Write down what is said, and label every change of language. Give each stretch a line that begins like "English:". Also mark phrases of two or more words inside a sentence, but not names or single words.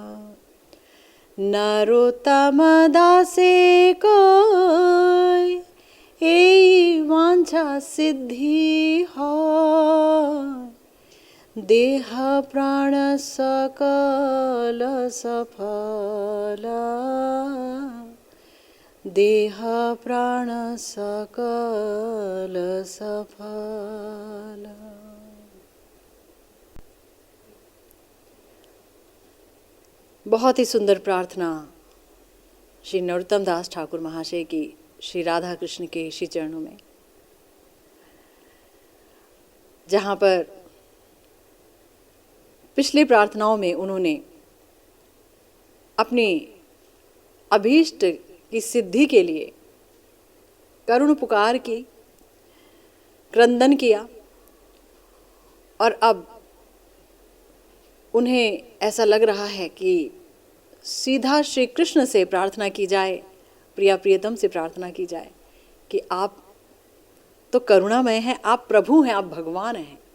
Bangla: নরোত্তম দাসে কয় এ বাঞ্ছা সিদ্ধি হয় দেহ প্রাণ সকল সফল দেহ প্রাণ সকল সফল।
Hindi: बहुत ही सुंदर प्रार्थना श्री नरोत्तम दास ठाकुर महाशय की श्री राधा कृष्ण के श्री चरणों में, जहाँ पर पिछली प्रार्थनाओं में उन्होंने अपनी अभीष्ट की सिद्धि के लिए करुण पुकार की, क्रंदन किया, और अब उन्हें ऐसा लग रहा है कि सीधा श्री कृष्ण से प्रार्थना की जाए, प्रिया प्रियतम से प्रार्थना की जाए कि आप तो करुणामय हैं, आप प्रभु हैं, आप भगवान हैं।